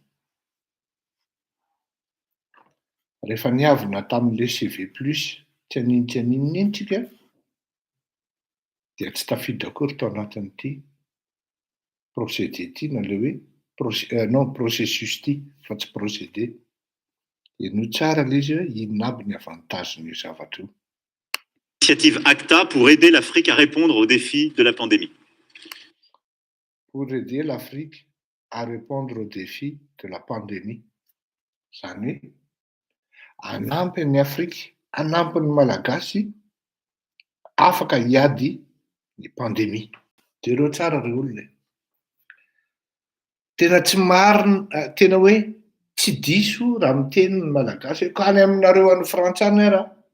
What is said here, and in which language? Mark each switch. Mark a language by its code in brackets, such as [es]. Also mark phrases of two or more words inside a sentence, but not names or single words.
[mg] rehefa niavina tamin'le CV plus tianininy tsika dia tsy tafiditra akory tao anatin'ity procédé ty na le hoe [fr] non processus [mg] ty fa tsy procédé eno tsara le izy hoe inona aby ny avantageny io zavatra io. [fr] Initiative ACTA pour aider l'Afrique à répondre aux défis de la pandémie. Pour aider l'Afrique à répondre aux défis de la pandémie. [mg] Zany hoe anampy ny Afrika, anampy ny Malagasy afaka hiady ny pandémie. Jereo tsara reo olona. Tena tsy marina, tena hoe tsy diso raha miteny ny Malagasy ka any aminareo any Frantsa any raha.